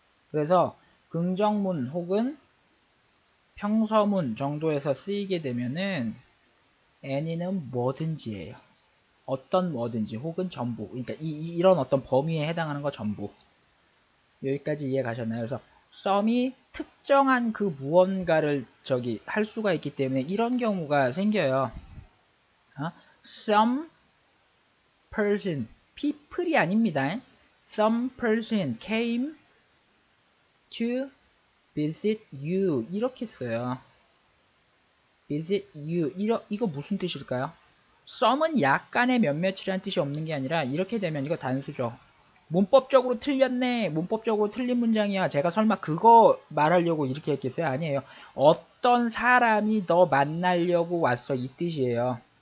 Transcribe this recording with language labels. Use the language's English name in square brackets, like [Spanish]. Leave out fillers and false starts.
[Korean] 그래서 긍정문 혹은 평서문 정도에서 쓰이게 되면은 any는 뭐든지예요. 어떤 뭐든지 혹은 전부. 그러니까 이런 어떤 범위에 해당하는 거 전부. 여기까지 이해 가셨나요? 그래서 some이 특정한 그 무언가를 할 수가 있기 때문에 이런 경우가 생겨요. some person, people이 아닙니다. [English] some person came to visit you 이렇게 써요. [Korean] visit you 이거 무슨 뜻일까요? some은 약간의 몇몇이라는 뜻이 없는 게 아니라 이렇게 되면 이거 단수죠. 문법적으로 틀렸네. 문법적으로 틀린 문장이야. 제가 설마 그거 말하려고 이렇게 했겠어요? 아니에요. 어떤 사람이 너 만나려고 왔어 이 뜻이에요.